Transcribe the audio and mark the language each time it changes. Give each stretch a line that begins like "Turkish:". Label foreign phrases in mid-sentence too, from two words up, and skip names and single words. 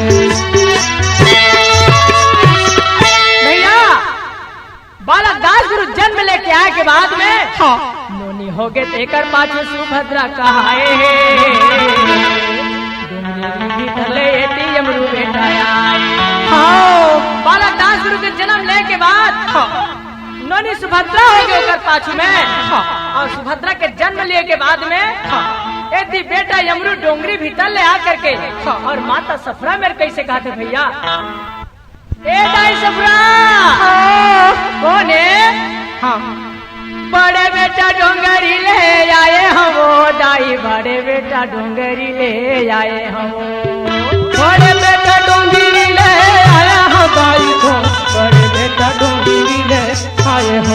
Chhattisgarhi: भैया बालक दास गुरु जन्म लेके आए के बाद में नोनी हो गए तेकर पाछे सुभद्रा कहाए यमरू बेटा आए बालक दास गुरु के पत्नी सुभद्रा हो गई ओकर पाछू में। और सुभद्रा के जन्म लिए के बाद में यदि बेटा यमरू डोंगरी भीतर ले आकर के और माता सफरा मेरे कैसे कहते भैया, ए दाई सफरा कौन है? बड़े बेटा डोंगरी ले आए हम, दाई बड़े बेटा डोंगरी ले आए हम, बड़े बेटा डोंगरी ले आया हो दाई को, बड़े बेटा डोंगरी ले आए हो।